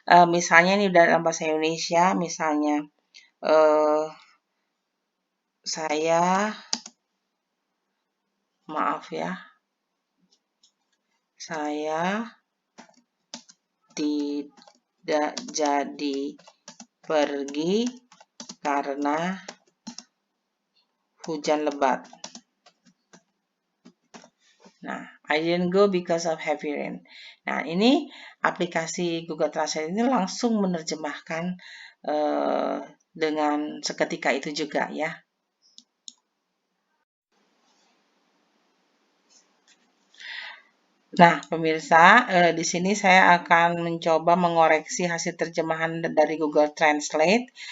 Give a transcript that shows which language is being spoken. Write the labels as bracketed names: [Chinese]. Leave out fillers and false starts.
[Indonesian] Misalnya ini dalam bahasa Indonesia, misalnya eh, saya, maaf ya, saya tidak jadi pergi karena hujan lebat. [English] Nah, I didn't go because of heavy rain. [Indonesian] Nah, ini aplikasi Google Translate ini langsung menerjemahkan dengan seketika itu juga ya. Nah, pemirsa, di sini saya akan mencoba mengoreksi hasil terjemahan dari Google Translate.